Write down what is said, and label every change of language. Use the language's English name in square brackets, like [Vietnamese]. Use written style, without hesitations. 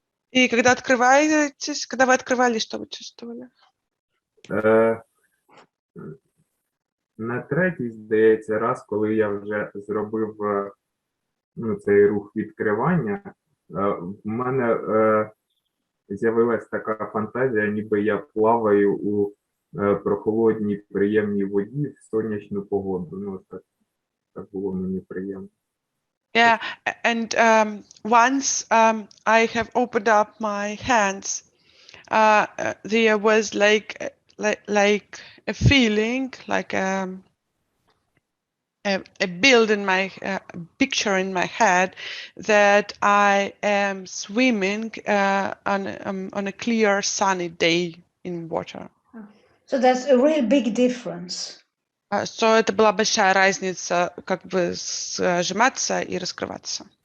[Russian] И когда открываетесь, когда вы открывались, что вы чувствовали? [Ukrainian] На третій, здається, раз, коли я вже зробив цей рух відкривання, в мене з'явилась така фантазія, ніби я плаваю у прохолодній, приємній воді в сонячну погоду. Ну, так було мені приємно. [English] Yeah, and once I have opened up my hands, there was like a feeling, like a build in my picture in my head that I am swimming on a clear sunny day in water. So that's a real big difference. [Russian] So это была большая разница, как бы сжиматься и раскрываться.